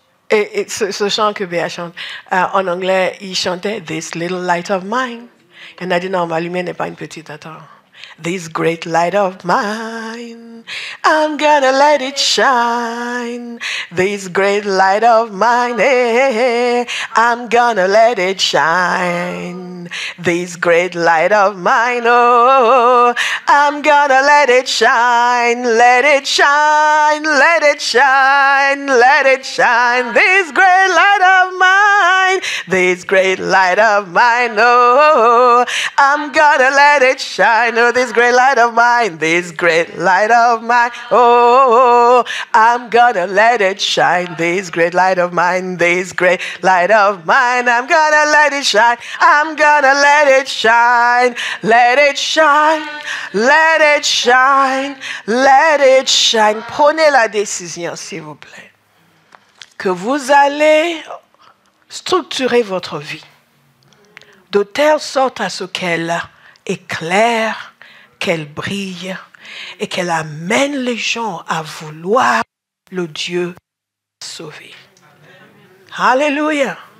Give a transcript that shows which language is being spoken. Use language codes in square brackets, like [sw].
[fr] Et ce chant que Béa chante, en anglais, il chantait « [en] This little light of mine [fr] Il y en a dit non, ma lumière n'est pas une petite. Attends. [en] This great light of mine, I'm gonna let it shine. This great light of mine, hey, I'm gonna let it shine. This great light of mine, oh, I'm gonna let it shine. Let it shine, let it shine, let it shine. This great light of mine, this great light of mine, oh, I'm gonna let it shine. Oh, this great light of mine, this great light of mine, oh, I'm gonna let it shine. This great light of mine, this great light of mine, I'm gonna let it shine. I'm gonna let it shine. Let it shine, let it shine, let it shine. [fr] Prenez la décision, s'il vous plaît, que vous allez structurer votre vie de telle sorte à ce qu'elle éclaire, qu'elle brille et qu'elle amène les gens à vouloir le Dieu sauvé. Alléluia.